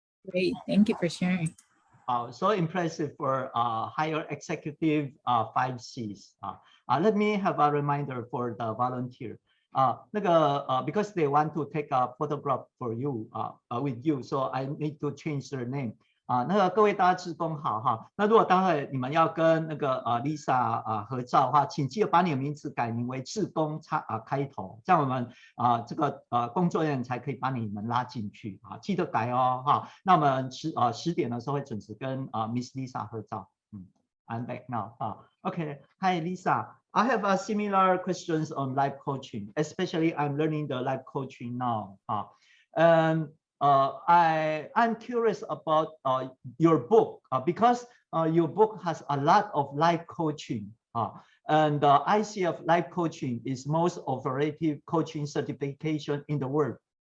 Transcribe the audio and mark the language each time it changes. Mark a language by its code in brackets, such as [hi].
[en] Great, thank you for sharing. So impressive for higher executive 5 C's. Let me have a reminder for the volunteer. Because they want to take a photograph for you, with you, so I need to change their name. [zh] 各位大家志工好哈，那如果待会你们要跟Lyssa 合照的话，请记得把你的名字改名为志工开头，这样我们这个工作人员才可以把你们拉进去啊，记得改哦哈。那我们10点的时候会准时跟Miss Lyssa 合照。 [en] I'm back now. Okay, hi Lyssa. I have a similar questions on life coaching, especially I'm learning the life coaching now. I'm curious about your book because your book has a lot of life coaching, and ICF life coaching is most authoritative coaching certification in the world.